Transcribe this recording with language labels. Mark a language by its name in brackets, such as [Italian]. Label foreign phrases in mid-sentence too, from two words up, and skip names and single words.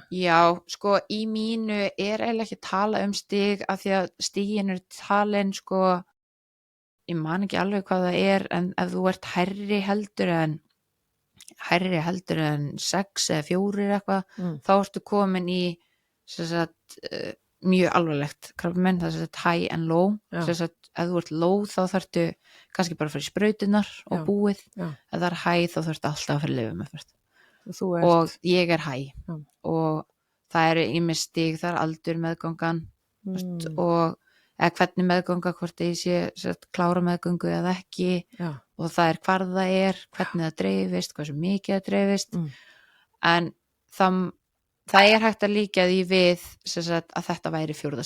[Icelandic] Já, sko, í mínu er eiginlega ekki að tala stig af því að stigin er talin, sko, ég man ekki alveg hvað það er, en ef þú ert hærri heldur en 6 eða 4 eitthvað, þá ertu komin í mjög alvarlegt krabbamein, það er [English] high and low, [Icelandic] ef þú ert low þá þarftu kannski bara að fara í sprautunar og búið, ef það er high þá þarftu alltaf að fara í lyfjameðferð og ég er high og það eru ýmis stig, það er aldur meðgangan og eða hvernig meðganga, hvort ég sé klára meðgöngu eða ekki og það er hvar það er, hvernig það dreifist, hversu mikið það dreifist en það er hægt að líka því við að þetta væri 4.